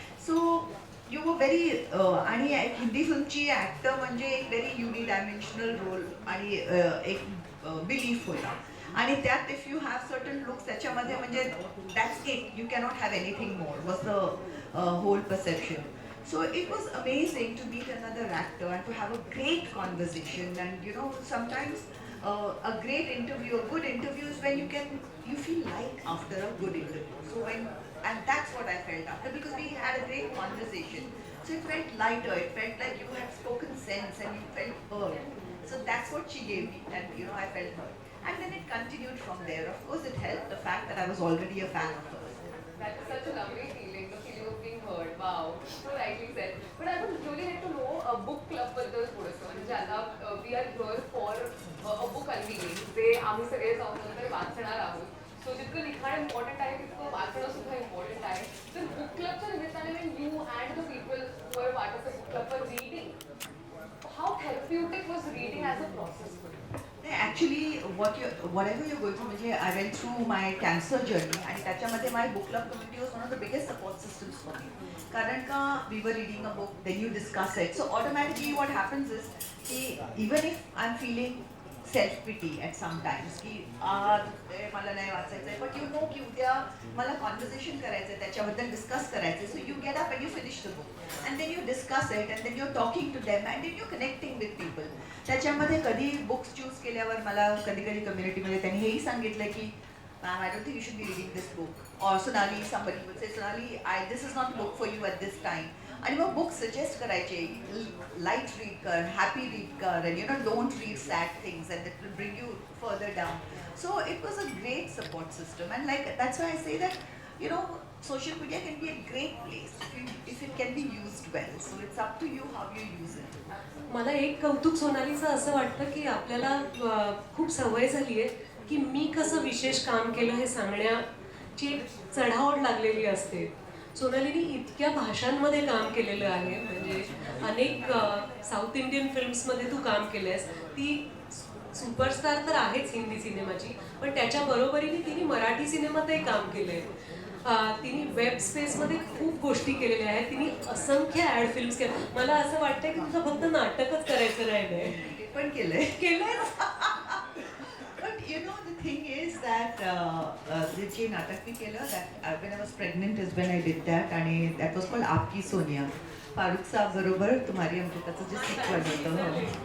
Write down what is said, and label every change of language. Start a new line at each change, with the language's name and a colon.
English: So you were very
Marathi: आणि एक Hindi फिल्मची
English: actor म्हणजे एक very unidimensional role
Marathi: आणि एक बिलीफ होता आणि त्यात
English: if you have certain looks
Marathi: त्याच्यामध्ये म्हणजे
English: That's it you cannot have anything more was the whole perception. So it was amazing to meet another actor and to have a great conversation and you know sometimes a great interview, a good interview is when you feel light after a good interview. So and that's what I felt after, because we had a great conversation. So it felt lighter, it felt like you had spoken sense and you felt heard. So that's what she gave me, and I felt heard. And then it continued from there. Of course, it helped the fact that I was already a fan of hers. That is such a lovely feeling, the feeling of being heard. Wow, so rightly said. But I would really like to know a book club
Marathi: बद्दल थोडंसं. म्हणजे आता
English: we are here for a book unveiling.
Marathi: जे आम्ही सगळे जाऊन नंतर वाचणार आहोत. So जितकं लिखाण इम्पॉर्टंट आहे तितकं वाचणं सुद्धा इम्पॉर्टंट आहे. तर बुक क्लबच्या निमित्ताने
English: when you and the people who are part of the book club were reading, how therapeutic was reading as a process for you? Actually, whatever you're going through, म्हणजे I went through my cancer journey,
Marathi: आणि त्याच्यामध्ये
English: my book club community was one of the biggest support systems for me.
Marathi: कारण का
English: we were reading a book, then you discuss it. So automatically what happens is कि even if I'm feeling self-pity at some times
Marathi: की मला नाही वाचायचं आहे,
English: but you know
Marathi: की उद्या मला
English: conversation
Marathi: करायचं आहे, त्याच्याबद्दल
English: discuss
Marathi: करायचं आहे.
English: So you get up and you finish the book. And then you discuss it, and then you're talking to them, and then you're connecting with people.
Marathi: त्याच्यामध्ये कधी बुक्स चूज केल्यावर मला कधी कधी कम्युनिटीमध्ये त्यांनी हेही सांगितलं की
English: Ma'am I don't think you should be reading this book, और Sonali somebody would say Sonali this is not book for you at this time.
Marathi: आणि मग बुक सजेस्ट करायचे, लाईट रीड कर,
English: Happy read कर, and don't read sad things and that will bring you further down. So it was a great support system, and like that's why I say that social media can be a great place if it can be used well. So it's up to you how you use it.
Marathi: मला एक कौतुक सोनालीचं असं वाटतं की आपल्याला खूप सवय झाली आहे की मी कसं विशेष काम केलं हे सांगण्याची एक चढाओढ लागलेली असते. सोनालीने इतक्या भाषांमध्ये काम केलेलं आहे, म्हणजे अनेक साऊथ इंडियन फिल्म्समध्ये तू काम केलंयस. ती सुपरस्टार तर आहेच हिंदी सिनेमाची, पण त्याच्या बरोबरीने तिने मराठी सिनेमातही काम केलंय. तिने वेब स्पेसमध्ये खूप गोष्टी केलेल्या आहेत. तिने असंख्य ॲड फिल्म्स केल्या. मला असं वाटतंय की तुझं फक्त नाटकच करायचं राहिलंय. ते पण केलंय.
English: But the thing is that
Marathi: जे नाटक मी केलं,
English: that when I was pregnant is when I did that, आणि that was called Aapki Sonia.
Marathi: फारुख साहेब बरोबर तुम्हारी अमृताचं जे सिक्वल होतं.